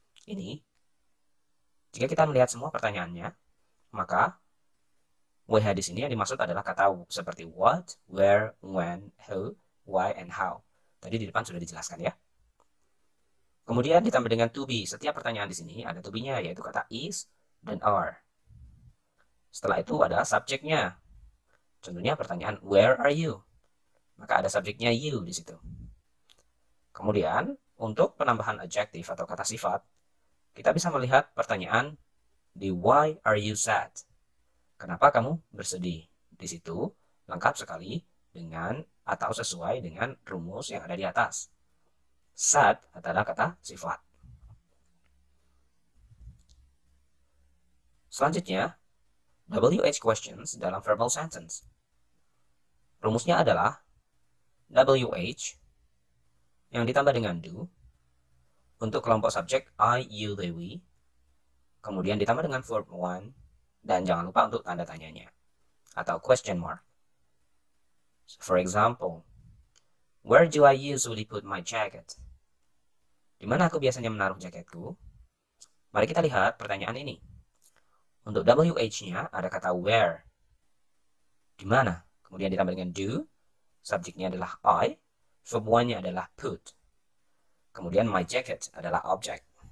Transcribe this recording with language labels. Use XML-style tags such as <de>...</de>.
<id>Ini, jika kita melihat semua pertanyaannya, maka WH di sini yang dimaksud adalah kata seperti what, where, when, who, why, and how. Tadi di depan sudah dijelaskan ya. Kemudian ditambah dengan to be. Setiap pertanyaan di sini ada to be-nya, yaitu kata is dan are. Setelah itu ada subjeknya. Contohnya pertanyaan</id> <en>where are you?</en> <id>Maka ada subjeknya you di situ. Kemudian untuk penambahan adjektif atau kata sifat, kita bisa melihat pertanyaan di</id> <en>why are you sad?</en> <id>Kenapa kamu bersedih? Di situ lengkap sekali dengan atau sesuai dengan rumus yang ada di atas. Sad adalah kata sifat. Selanjutnya, WH questions dalam verbal sentence. Rumusnya adalah WH yang ditambah dengan do untuk kelompok subjek I, you, they, we. Kemudian ditambah dengan verb one dan jangan lupa untuk tanda tanyanya atau question mark.</id> <en>For example, where do I usually put my jacket?</en> <id>Di mana aku biasanya menaruh jaketku? Mari kita lihat pertanyaan ini. Untuk WH-nya ada kata where. Di mana? Kemudian ditambah dengan do. Subjeknya adalah I. Verb one-nya adalah put. Kemudian my jacket adalah object.</id>